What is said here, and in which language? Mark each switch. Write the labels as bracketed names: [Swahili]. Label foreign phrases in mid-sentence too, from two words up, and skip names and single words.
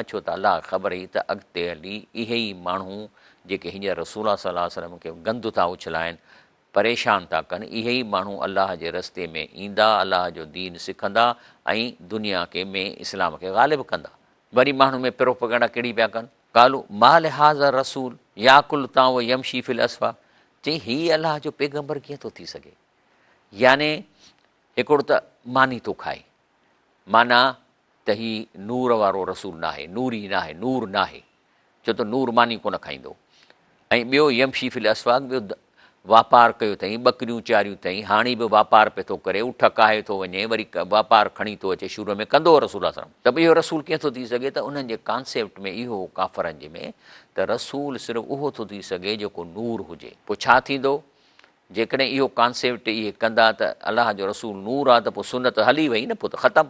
[Sindhi] छो त अलाह ख़बर हुई त अॻिते हली इहे ई माण्हू जेके हींअर रसूल [Arabic] صلى الله عليه وسلم [Sindhi] खे गंद था उछलाइनि, परेशान था कनि, इहे ई माण्हू अलाह जे रस्ते में ईंदा, अलाह जो दीन सिखंदा ऐं दुनिया खे में इस्लाम खे ग़ालिब कंदा। वरी माण्हू में प्रोपगंडा कहिड़ी पिया कनि, [Arabic] قالوا مال هذا الرسول يأكل الطعام ويمشي في الأسواق, [Sindhi] चई हीअ अलाह जो पैगंबर कीअं थो थी सघे, याने हिकिड़ो त मानी थो खाए, माना त हीउ नूर वारो रसूल न आहे, नूरी न आहे, नूर न आहे, छो त नूर मानी कोन खाईंदो। ऐं ॿियो [Arabic] يمشي في الأسواق, [Sindhi] ॿियो वापारु कयो अथई, ॿकरियूं चारियूं अथई, हाणे बि वापारु पियो थो करे, उठ काहे थो वञे, वरी वापारु खणी थो अचे, शुरू में कंदो हो रसूल सां, त बि इहो रसूल कीअं थो थी सघे, त उन्हनि जे कॉन्सेप्ट में इहो काफ़रनि जे में त रसूल सिर्फ़ु उहो थो थी सघे जेको नूर हुजे। पोइ छा थींदो, जेकॾहिं इहो कॉन्सेप्ट इहे कंदा त अलाह जो रसूल नूर आहे, त पोइ सुनत हली वई न, पोइ त ख़तमु।